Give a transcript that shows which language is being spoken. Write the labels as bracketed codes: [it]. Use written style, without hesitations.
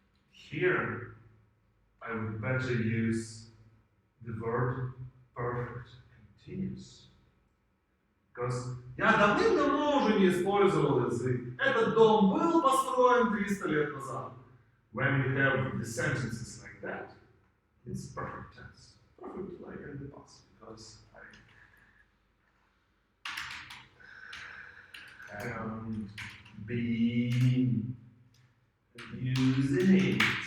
[en] Here, I would better use the verb perfect continuous. [ru] Because я давным-давно уже не использовал язык. Этот дом был построен 300 лет назад. [en] When you have the sentences like that, it's perfect tense. Perfect like in the past. Because I haven't been using it.